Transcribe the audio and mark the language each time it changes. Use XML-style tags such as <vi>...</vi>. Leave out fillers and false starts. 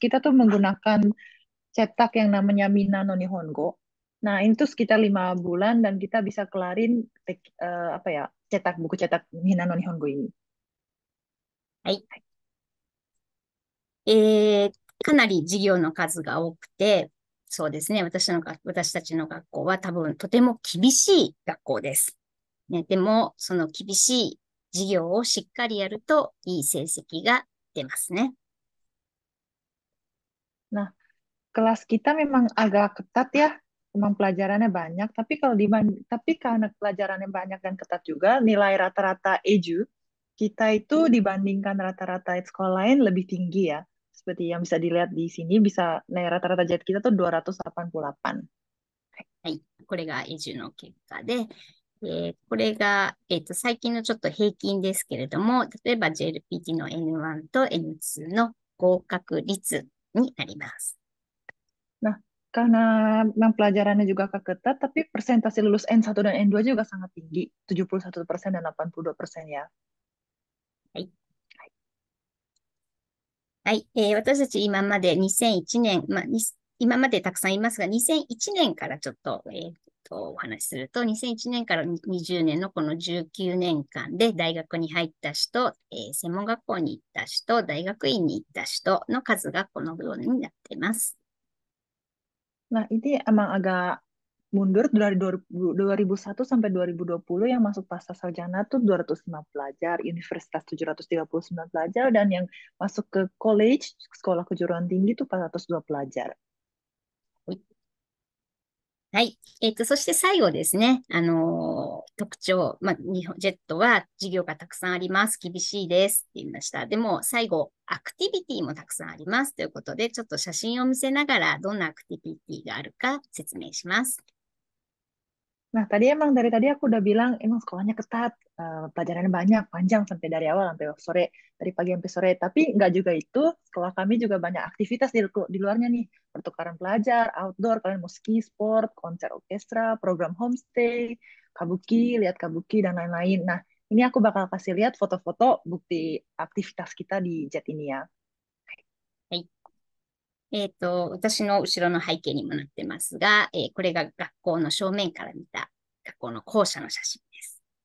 <id>Kita tuh menggunakan cetak yang namanya Mina no Nihongo. Nah, ini tuh sekitar 5 bulan dan kita bisa kelarin apa ya, buku cetak Mina no Nihongo ini.</id> <ja>はい。えーかなり授業の数が多くて、そうですね。私たちの学校は多分とても厳しい学校です。ね、でも、その厳しい授業をしっかりやるといい成績が出ますね。</ja> <id>Nah, kelas kita memang agak ketat ya, memang pelajarannya banyak. Tapi karena pelajarannya banyak dan ketat juga, nilai rata-rata EJU kita itu dibandingkan rata-rata sekolah lain lebih tinggi ya. Seperti yang bisa dilihat di sini, nilai rata-rata JET kita tuh 288.</id> <ja>はい。これがエジュの結果で、これが、最近のちょっと平均ですけれども、例えば JLPT の N1 と N2 の合格率になります。</ja> <id>Nah, karena memang pelajarannya juga ketat, tapi persentase lulus N1 dan N2 juga sangat tinggi, 71% dan 82% ya.</id> <ja>はい。はい。私たち今まで2001年、今までたくさんいますが、2001年からちょっと、お話しすると、2001年から20年のこの19年間で大学に入った人、専門学校に行った人、大学院に行った人の数がこのようになっています。</ja> <id>Nah, ini emang agak mundur dari 2001 sampai 2020 yang masuk pasca sarjana tuh 205 pelajar, universitas 739 pelajar, dan yang masuk ke college, sekolah kejuruan tinggi tuh 402 pelajar.</id> <ja>はい。そして最後ですね。特徴。日本ジェットは授業がたくさんあります。厳しいです。って言いました。でも、最後、アクティビティもたくさんあります。ということで、ちょっと写真を見せながら、どんなアクティビティがあるか説明します。</ja> <id>Nah, dari tadi aku udah bilang emang sekolahnya ketat, pelajarannya banyak, panjang sampai dari awal sampai sore, dari pagi sampai sore. Tapi nggak juga itu, sekolah kami juga banyak aktivitas di luarnya nih, pertukaran pelajar, outdoor, kalian mau ski, sport, konser orkestra, program homestay, lihat kabuki dan lain-lain. Nah, ini aku bakal kasih lihat foto-foto bukti aktivitas kita di JET ini ya.</id> <ja>はい。私の後ろの背景にもなってますが、これが学校の正面から見た学校の校舎の写真です。</ja>